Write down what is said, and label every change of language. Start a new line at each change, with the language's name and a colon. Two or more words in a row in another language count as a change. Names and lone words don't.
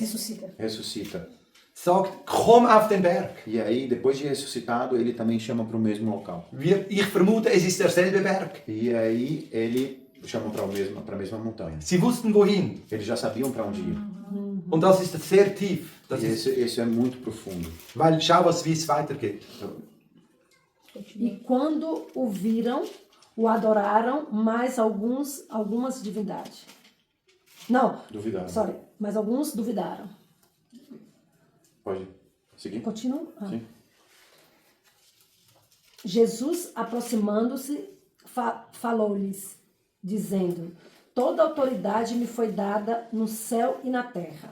Portuguese: ressuscita. ressuscita.
German: sagt, komm auf den Berg.
Portuguese: E aí, depois de ressuscitado, ele também chama para o mesmo local.
German: Ich vermute, es ist derselbe Berg.
Portuguese: E aí ele chama para a mesma montanha.
German: Sie wussten wohin.
Portuguese: Eles já sabiam para onde ir.
German: Und das ist sehr tief. Das
Portuguese: E
German: ist,
Portuguese: esse é muito profundo.
German: weil schau, wie es weitergeht.
Portuguese: E quando o viram, o adoraram, mais algumas divindades. Não, Duvidaram. sorry, mas alguns duvidaram. Pode seguir? Continua? Ah. Sim. Jesus, aproximando-se, falou-lhes, dizendo: Toda autoridade me foi dada no céu e na terra.